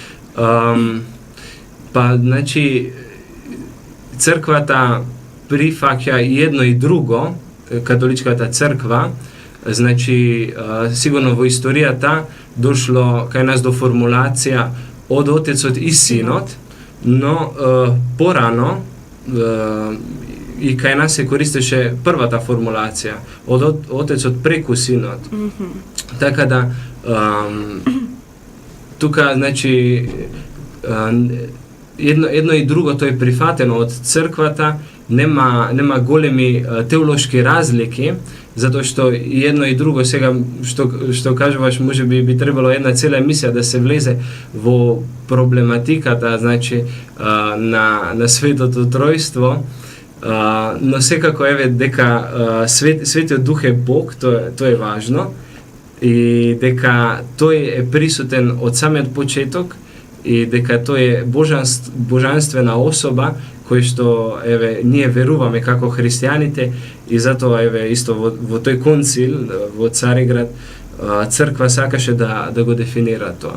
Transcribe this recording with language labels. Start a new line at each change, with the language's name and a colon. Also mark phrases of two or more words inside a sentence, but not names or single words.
Macedonian: Значи црквата прифаќа и едно и друго, католичката црква, значи сигурно во историјата дошло кај нас до формулација од Отецот и Синот, но порано и кај нас се користеше првата формулација од Отецот преку Синот. Така да тука значи едно и друго тоа е прифатено од црквата, нема големи теолошки разлики,
Serbian: zato što jedno i drugo,
Macedonian: сега što кажуваш, може би trebalo една цела емисија да се влезе во проблематиката, значи на светото тројство, но секако еве дека Светиот Дух е Бог, тоа е важно, и дека тој е присутен од самиот почеток и дека тој е божанствена особа кој што еве ние веруваме како христијаните, и затоа еве исто во тој концил во Цариград црква сакаше да го дефинира тоа.